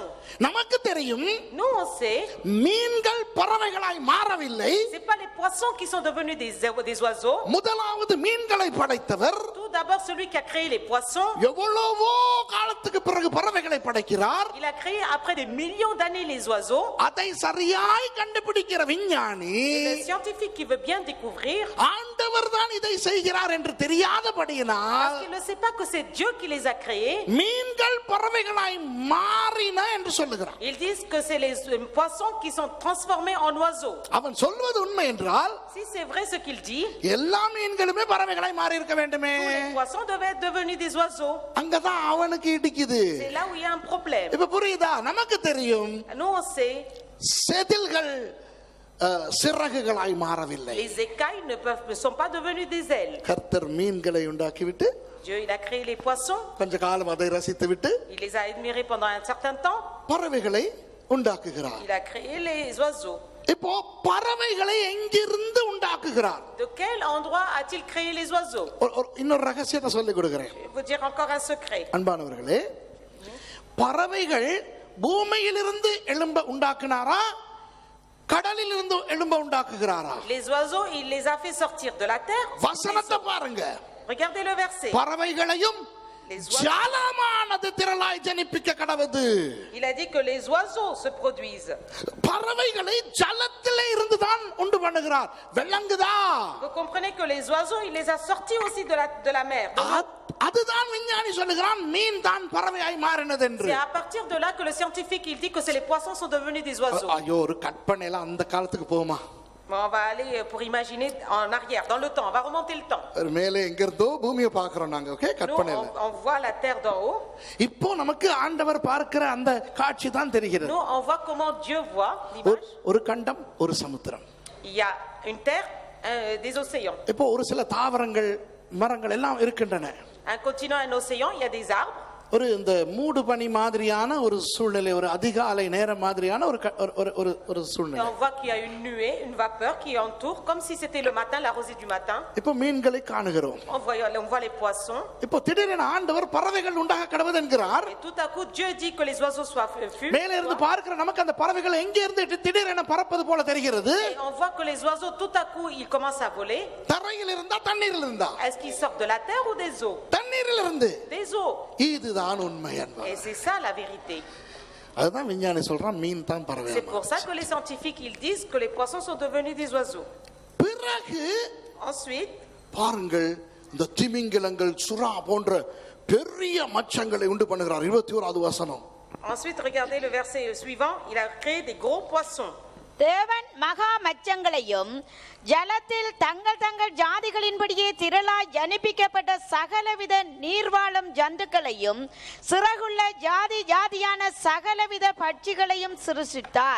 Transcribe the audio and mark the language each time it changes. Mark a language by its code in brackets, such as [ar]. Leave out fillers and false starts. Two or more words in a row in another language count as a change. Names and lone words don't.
[ta] நமக்கு தெரியும் [fr] Nous on sait, [ta] மீன்கள் பறவைகளாய் மாறவில்லை. [fr] c'est pas les poissons qui sont devenus des oiseaux. [ta] முதலாவது மீன்களை படைத்தவர் [fr] Tout d'abord celui qui a créé les poissons. [ta] எவ்வளவோ காலத்துக்கு பிறகு பறவைகளை படைக்கிறார். [fr] Il a créé après des millions d'années les oiseaux. [ta] அதை சரியாய் கண்டுபிடிக்கிற விஞ்ஞானி [fr] Et le scientifique qui veut bien découvrir, [ta] ஆண்டவர் தான் இதை செய்கிறார் என்று தெரியாதபடியினால் [fr] parce qu'il ne sait pas que c'est Dieu qui les a créés, [ta] மீன்கள் பறவைகளாய் மாறின என்று சொல்லுகிறார். [fr] ils disent que c'est les poissons qui sont transformés en oiseaux. [ta] அவன் சொல்வது உண்மை என்றால் [fr] Si c'est vrai ce qu'il dit, [ta] எல்லா மீன்களுமே பறவைகளாய் மாறி இருக்க வேண்டுமே. [fr] tous les poissons devaient être devenus des oiseaux. [ta] அங்கதான் அவனுக்கு இடிக்குது. [fr] C'est là où il y a un problème. [ta] இப்ப புரியுதா? நமக்கு தெரியும் [fr] Nous on sait, [ta] செதில்கள் சிறகுகளாய் மாறவில்லை. [fr] les écailles ne sont pas devenues des ailes. [ta] கர்த்தர் மீன்களை உண்டாக்கிவிட்டு [fr] Dieu il a créé les poissons, [ta] கொஞ்ச காலம் அதை ரசித்துவிட்டு [fr] il les a admirés pendant un certain temps, [ta] பறவைகளை உண்டாக்குகிறார். [fr] il a créé les oiseaux. [ta] இப்போ பறவைகளை எங்கிருந்து உண்டாக்குகிறார்? [fr] De quel endroit a-t-il créé les oiseaux? [ta] இன்னொரு ரகசியத்தை சொல்லிக் கொடுக்கிறேன். [fr] Je vais vous dire encore un secret. [ta] அன்பானவர்களே, பறவைகள் பூமியிலிருந்து எழும்ப உண்டாக்குனாரா, கடலில் இருந்து எழும்ப உண்டாக்குகிறாரா? [fr] Les oiseaux, il les a fait sortir de la terre. [ta] வசனத்தை பாருங்க. [fr] Regardez le verset. [ta] பறவைகளையும் [fr] Les oiseaux, [ta] ஜாலமானது திரளாய் ஜனிப்பிக்க கடவுது. [fr] il a dit que les oiseaux se produisent. [ta] பறவைகளை ஜலத்திலே இருந்து தான் உண்டு பண்ணுகிறார். வெள்ளங்குதா? [fr] Vous comprenez que les oiseaux, il les a sortis aussi de la mer. [ta] அதுதான் விஞ்ஞானி சொல்லுகிறான் மீன் தான் பறவையாய் மாறினது என்று. [fr] C'est à partir de là que le scientifique il dit que c'est les poissons sont devenus des oiseaux. [ta] ஐயோ, ஒரு கற்பனையில அந்த காலத்துக்கு போமா? [fr] Bon, on va aller pour imaginer en arrière, dans le temps. On va remonter le temps. [ta] மேலே எங்க இருந்தோ பூமியை பார்க்கிறோம் நாங்க. ஓகே, [fr] Nous, [ta] கற்பனையில. [fr] on voit la terre d'en haut. [ta] இப்போ நமக்கு ஆண்டவர் பார்க்கிற அந்த காட்சி தான் தெரிகிறது. [fr] Nous, on voit comment Dieu voit l'image. [ta] ஒரு கண்டம், ஒரு சமுத்திரம். [fr] Il y a une terre, des océans. [ta] இப்போ ஒரு சில தாவரங்கள், மரங்கள் எல்லாம் இருக்கின்றன. [fr] Un continent, un océan, il y a des arbres. [ta] ஒரு இந்த மூடு பனி மாதிரியான ஒரு சூழ்நிலை, ஒரு அதிகாலை நேரம் மாதிரியான ஒரு [fr] Et [ta] சூழ்நிலை. [fr] on voit qu'il y a une nuée, une vapeur qui entoure, comme si c'était le matin, la rosée du matin. [ta] இப்போ மீன்களை காணுகிறோம். [fr] On voit les poissons. [ta] இப்போ திடீரென ஆண்டவர் பறவைகள் உண்டாக கடவுது என்கிறார். [fr] Et tout à coup, Dieu dit que les oiseaux soient fus. [ta] மேலே இருந்து பார்க்கிற நமக்கு அந்த பறவைகள் எங்கே இருந்து திடீரென பறப்பது போல தெரிகிறது. [fr] Et on voit que les oiseaux, tout à coup, ils commencent à voler. [ta] தரையில் இருந்தா தண்ணீரில் இருந்தா? [fr] Est-ce qu'ils sortent de la terre ou des eaux? [ta] தண்ணீரில் இருந்து. [fr] Des eaux. [ta] இதுதான் உண்மை என்பது. [fr] Et c'est ça la vérité. [ta] அதுதான் விஞ்ஞானி சொல்றான் மீன் தான் பறவை. [fr] C'est pour ça que les scientifiques ils disent que les poissons sont devenus des oiseaux. [ta] பிறகு [fr] Ensuite, [ta] பாருங்கள், இந்த திமிங்கிலங்கள், சுறா போன்ற பெரிய மச்சங்களை உண்டு பண்ணுகிறார். 21வது வசனம். [fr] ensuite regardez le verset suivant, il a créé des gros poissons. [ta] தேவன் மகா மச்சங்களையும் ஜலத்தில் தங்கள் தங்கள் ஜாதிகளின்படியே திரளாய் ஜனிப்பிக்கப்பட்ட சகலவித நீர்வாழும் ஜந்துக்களையும் சிறகுள்ள ஜாதி ஜாதியான சகலவித பட்சிகளையும் சிருஷ்டித்தார்.